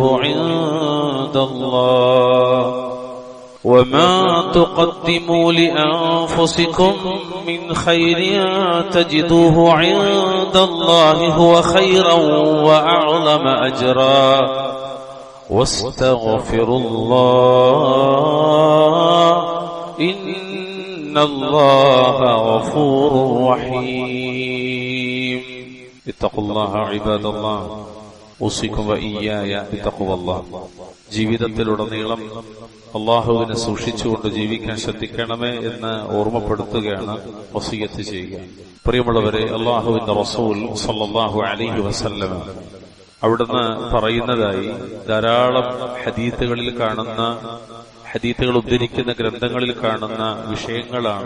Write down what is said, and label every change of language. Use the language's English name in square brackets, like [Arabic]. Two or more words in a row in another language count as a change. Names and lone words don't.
[Arabic] عند الله، وما تقدموا لأنفسكم من خير تجدوه عند الله هو خيرا وأعظم أجرا، واستغفروا الله إن الله غفور رحيم. اتقوا الله عباد الله أوصيكم وإياي بتقوى الله. [Malayalam] ജീവിതത്തിലുടനീളം അള്ളാഹുവിനെ സൂക്ഷിച്ചുകൊണ്ട് ജീവിക്കാൻ ശ്രദ്ധിക്കണമേ എന്ന് ഓർമ്മപ്പെടുത്തുകയാണ്, വസിയത്ത് ചെയ്യുക. പ്രിയമുള്ളവരെ, അള്ളാഹുവിന്റെ റസൂൽ [Arabic] صلى الله عليه وسلم [Malayalam] അവിടുന്ന് പറയുന്നതായി ധാരാളം ഹദീത്തുകൾ ഉദ്ധരിക്കുന്ന ഗ്രന്ഥങ്ങളിൽ കാണുന്ന വിഷയങ്ങളാണ്.